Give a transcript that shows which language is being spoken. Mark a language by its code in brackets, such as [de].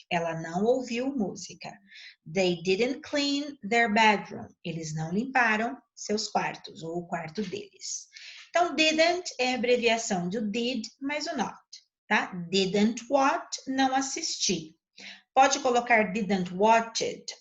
[pt] Ela não ouviu música. [en] They didn't clean their bedroom. [pt] Eles não limparam seus quartos, ou o quarto deles. Então, didn't é a abreviação do did mais o not, tá? [en] Didn't watch, [pt] não assisti. Pode colocar didn't watch it?